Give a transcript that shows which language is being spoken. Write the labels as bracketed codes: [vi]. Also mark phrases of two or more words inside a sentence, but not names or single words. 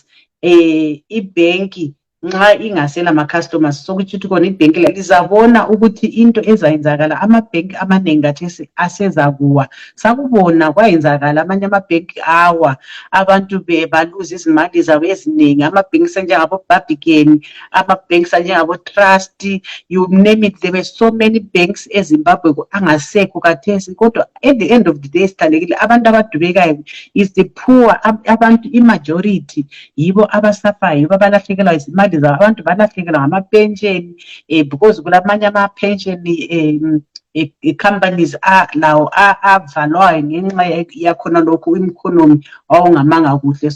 [nd] Ibhenki nxa ingasela ama-customers, sokuthi ukuthi khona ibhenki lizabona ukuthi into ezayenzakala. Amabhenki amaningi kathesi asezakuwa. Sakubona kwayenzakala amanye amabhenki awa, abantu baluza izimali zabo eziningi. Amabhenki anjengabo-Barbican, amabhenki anjengabo-Trust, [en] you name it, there were so many banks [nd] eZimbabwe angasekho kathesi. Kodwa [en] at the end of the day [nd] sithandekile, abantu abadubekayo [en] is the poor. [nd] Abantu i-majority yibo abasafayo, yibo abalahlekelwa izimali zabo. Abantu balahlekelwa ngama-pension because kulamanye ama-pension companies lawo avalwayo ngenxa yakhona lokhu i-economy awungamanga kuhle.